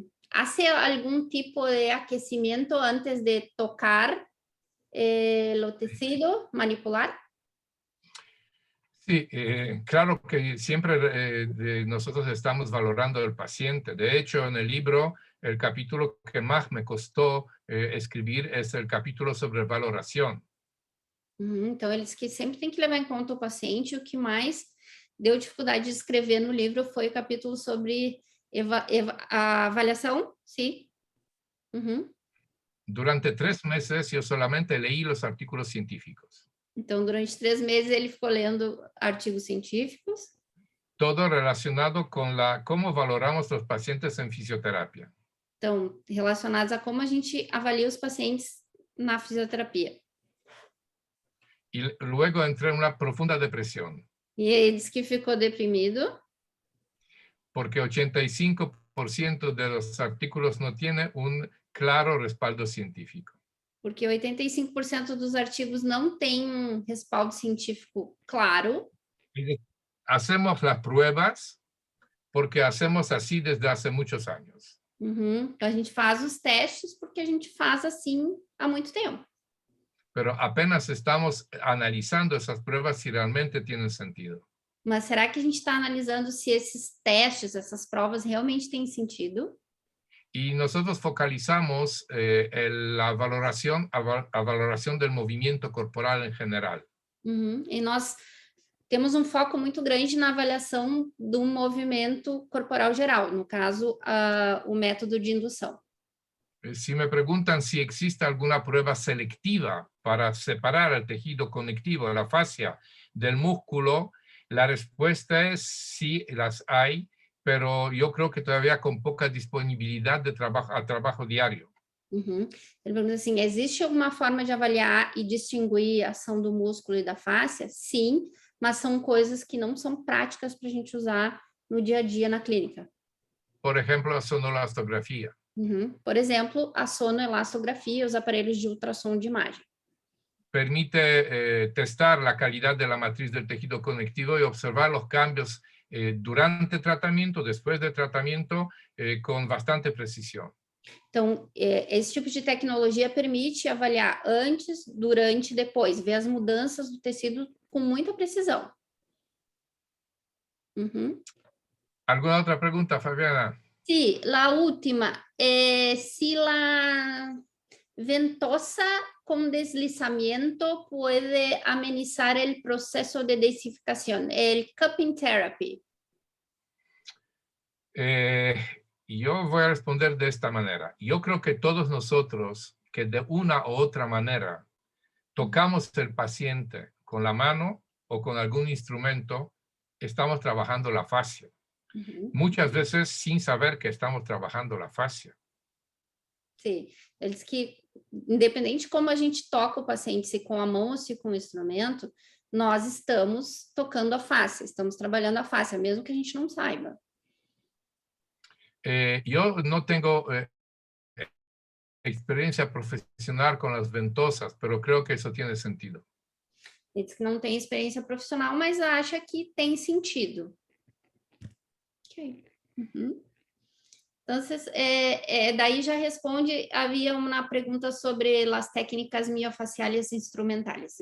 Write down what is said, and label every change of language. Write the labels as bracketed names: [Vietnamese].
[Spanish] ¿Hace algún tipo de aquecimiento antes de tocar lo tejido, manipular? Sí, claro que siempre nosotros estamos valorando al paciente. De hecho, en el libro, el capítulo que más me costó escribir es el capítulo sobre valoración. [Portuguese] Então, eles que sempre tem que levar em conta o paciente. O que mais deu dificuldade de escrever no livro foi o capítulo sobre a avaliação, sim. [Spanish] Durante 3 meses yo solamente leí los artículos científicos. [Portuguese] Então, durante 3 meses ele ficou lendo artigos científicos. [Spanish] Todo relacionado con cómo valoramos los pacientes en fisioterapia. [Portuguese] Então, relacionados a como a gente avalia os pacientes na fisioterapia. [Spanish] Y luego entré en una profunda depresión. [Portuguese] E ele disse que ficou deprimido. [Spanish] Porque 85% de los artículos no tiene un claro respaldo científico. [Portuguese] Porque 85% dos artigos não tem um respaldo científico claro. [Spanish] Hacemos las pruebas porque hacemos así desde hace muchos años. [Portuguese] Então, a gente faz os testes porque a gente faz assim há muito tempo. [Spanish] Pero apenas estamos analizando esas pruebas si realmente tienen sentido. [Portuguese] Mas será que a gente está analisando se esses testes, essas provas realmente têm sentido? [Spanish] Y nosotros focalizamos la valoración, a valoración del movimiento corporal en general. [Portuguese] E nós temos um foco muito grande na avaliação do movimento corporal geral, no caso, o método de indução. [Spanish] Si me preguntan si existe alguna prueba selectiva para separar el tejido conectivo, la fascia, del músculo, la respuesta es sí, las hay, pero yo creo que todavía con poca disponibilidad de trabajo diario. [Portuguese] Ele pergunta assim, existe alguma forma de avaliar e distinguir a ação do músculo e da fáscia? Sim, mas são coisas que não são práticas para a gente usar no dia a dia na clínica. [Spanish] Por ejemplo, la sonolastografía. [Portuguese] Por exemplo, a sonoelastografia, os aparelhos de ultrassom de imagem. [Spanish] Permite testar la calidad de la matriz del tejido conectivo y observar los cambios durante tratamiento, después de tratamiento, con bastante precisión. [Portuguese] Então, esse tipo de tecnologia permite avaliar antes, durante e depois, ver as mudanças do tecido com muita precisão. [Spanish] ¿Alguna otra pregunta, Fabiana? Sí, la última. Si la ventosa con deslizamiento puede amenizar el proceso de desificación, el cupping therapy. Yo voy a responder de esta manera. Yo creo que todos nosotros, que de una u otra manera tocamos el paciente con la mano o con algún instrumento, estamos trabajando la fascia. Muchas veces sin saber que estamos trabajando la fascia. [Portuguese] Sim, eles que, independente de como a gente toca o paciente, se com a mão ou se com o instrumento, nós estamos tocando a face, estamos trabalhando a face, mesmo que a gente não saiba. [Spanish] Yo no tengo experiencia profesional con las ventosas, pero creo que eso tiene sentido. [Portuguese] Ele diz que não tem experiência profissional, mas acha que tem sentido. Ok. Então, daí já responde, havia uma pergunta sobre as [Spanish] técnicas miofaciales instrumentales.